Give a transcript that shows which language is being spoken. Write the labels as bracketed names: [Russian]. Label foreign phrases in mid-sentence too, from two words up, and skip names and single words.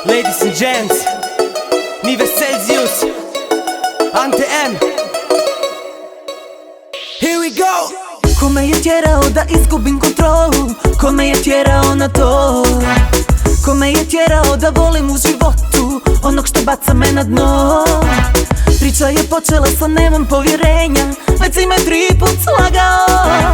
[English] Ladies and gents, Nive Celsius, Ante M. Here we go! [Croatian] Ko me je tjerao da izgubim kontrolu, ko me je tjerao na to, ko me je tjerao da volim u životu onog što baca me na dno. Priča je počela sa nemam povjerenja, već si me 3 put slagao.